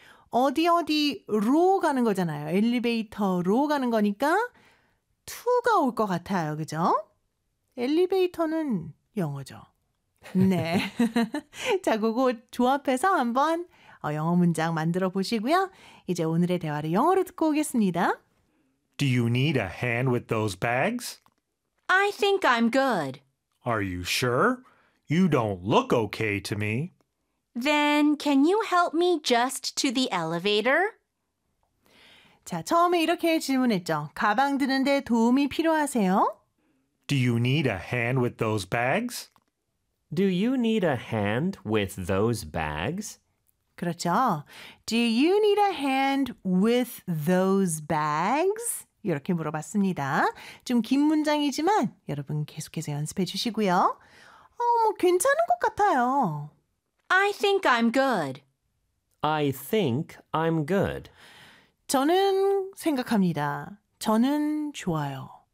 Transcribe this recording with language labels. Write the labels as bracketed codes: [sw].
[ko] 어디 어디로 가는 거잖아요. 엘리베이터로 가는 거니까 to가 올 것 같아요. 그죠? 엘리베이터는 영어죠. 네. 자, 그거 조합해서 한번 영어 문장 만들어 보시고요. 이제 오늘의 대화를 영어로 듣고 오겠습니다. [en] Do you need a hand with those bags? I think I'm good. Are you sure? You don't look okay to me. Then can you help me just to the elevator? [ko] 자, 처음에 이렇게 질문했죠. 가방 드는데 도움이 필요하세요? [en] Do you need a hand with those bags? Do you need a hand with those bags? [ko] 그렇죠. [en] Do you need a hand with those bags? [ko] 이렇게 물어봤습니다. 좀 긴 문장이지만 여러분 계속해서 연습해 주시고요. 뭐 괜찮은 것 같아요. [en] I think I'm good. I think I'm good. [ko] 저는 생각합니다. 저는 좋아요.